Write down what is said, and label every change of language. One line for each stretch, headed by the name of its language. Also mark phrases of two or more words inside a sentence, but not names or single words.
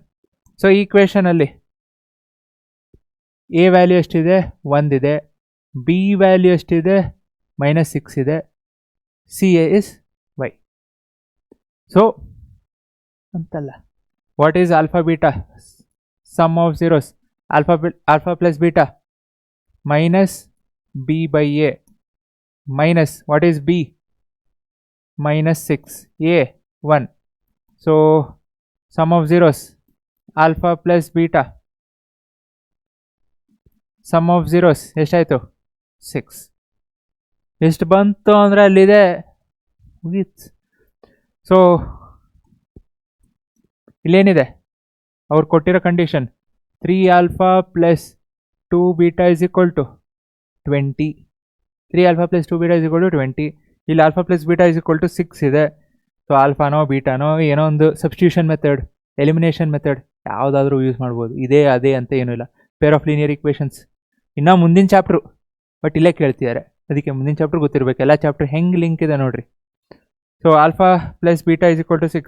Kannada: ಸೊ ಈ ಈಕ್ವೇಷನಲ್ಲಿ
English: a value
Kannada: ಎಷ್ಟಿದೆ, 1 ಇದೆ,
English: b value
Kannada: ಎಷ್ಟಿದೆ, -6 ಇದೆ,
English: c a is y. so ಅಂತಲ್ಲ, what is alpha beta, sum of zeros, alpha plus beta -b/a minus what is b, -6, a 1. so sum of zeros, alpha plus beta, sum of zeros ಎಷ್ಟಾಯಿತು, 6.
Kannada: ಎಷ್ಟು ಬಂತು ಅಂದರೆ ಅಲ್ಲಿದೆ ಮುಗೀತು. ಸೊ ಇಲ್ಲೇನಿದೆ, ಅವ್ರು ಕೊಟ್ಟಿರೋ ಕಂಡೀಷನ್ 3α + 2β = 20. 3α + 2β = 20. ಇಲ್ಲಿ α + β = 6 ಇದೆ. ಸೊ ಆಲ್ಫಾನೋ ಬೀಟಾನೋ ಏನೋ ಒಂದು
English: substitution method, elimination method
Kannada: ಯಾವುದಾದ್ರೂ ಯೂಸ್ ಮಾಡ್ಬೋದು. ಇದೇ ಅದೇ ಅಂತ ಏನೂ ಇಲ್ಲ.
English: pair of linear equations
Kannada: ಇನ್ನೂ ಮುಂದಿನ ಚಾಪ್ಟ್ರು, ಬಟ್ ಇಲ್ಲೇ ಕೇಳ್ತಿದ್ದಾರೆ, ಅದಕ್ಕೆ ಮುಂದಿನ ಚಾಪ್ಟ್ರ್ ಗೊತ್ತಿರಬೇಕು. ಎಲ್ಲ ಚಾಪ್ಟ್ರ್ ಹೆಂಗೆ ಲಿಂಕ್ ಇದೆ ನೋಡಿರಿ.
English: so alpha plus beta
Kannada: = 6.